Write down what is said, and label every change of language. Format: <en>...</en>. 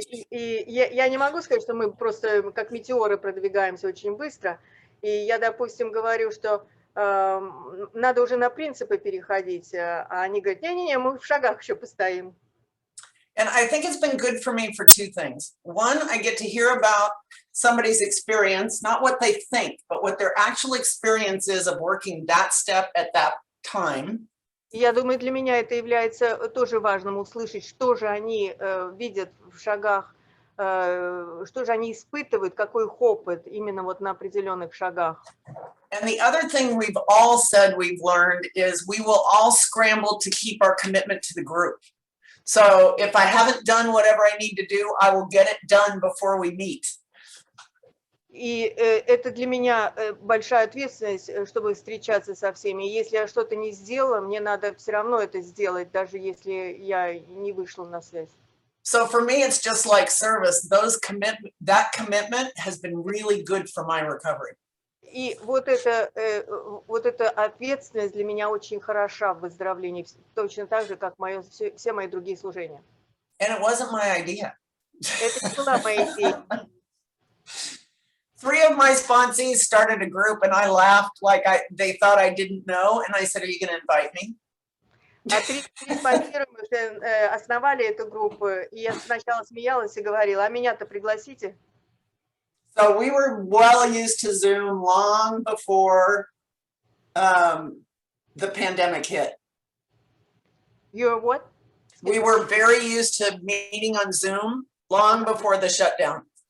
<ru>И я не могу сказать, что мы просто как метеоры продвигаемся очень быстро. И я, допустим, говорю, что надо уже на принципы переходить, а они говорят, не-не-не, мы в шагах еще постоим.</ru> <en>And I think it's been good for me for 2 things. One, I get to hear about somebody's experience, not what they think, but what their actual experience is of working that step at that time.</en> <ru>Я думаю, для меня это является тоже важным услышать, что же они видят в шагах, что же они испытывают, какой их опыт именно вот на определенных шагах.</ru> <en>And the other thing we've all said we've learned is we will all scramble to keep our commitment to the group. So if I haven't done whatever I need to do, I will get it done before we meet.</en> <ru>И это для меня большая ответственность, чтобы встречаться со всеми. Если я что-то не сделала, мне надо все равно это сделать, даже если я не вышла на связь.</ru> <en>So for me, it's just like service. That commitment has been really good for my recovery.</en> <ru>И вот эта ответственность для меня очень хороша в выздоровлении, точно так же, как все мои другие служения.</ru> <en>And it wasn't my idea.</en> <ru>Это не была моя идея.</ru> <en>3 of my sponsees started a group, and I laughed like they thought I didn't know. And I said, "Are you going to invite me?"</en> <ru>А 3 спонсируемых основали эту группу, и я сначала смеялась и говорила, а меня-то пригласите?</ru> <en>So we were well used to Zoom long before the pandemic hit. You're what? We were very used to meeting on Zoom long before the shutdown.</en>